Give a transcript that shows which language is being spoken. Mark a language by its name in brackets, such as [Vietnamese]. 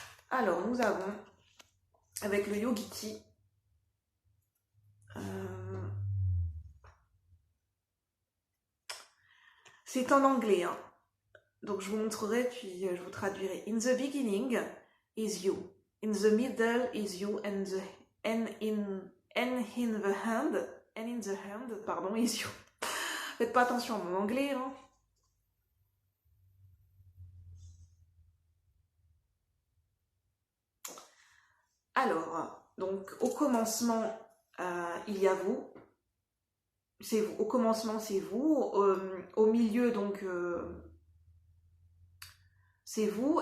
[French] Alors, nous avons, avec le Yogiti, c'est en anglais, hein. Donc je vous montrerai, puis je vous traduirai. [English] In the beginning is you. In the middle is you, and in the hand, pardon, is you. [French] Faites pas attention à mon anglais, hein. Alors, donc au commencement, il y a vous. C'est vous. Au commencement, c'est vous. Au milieu, donc, c'est vous.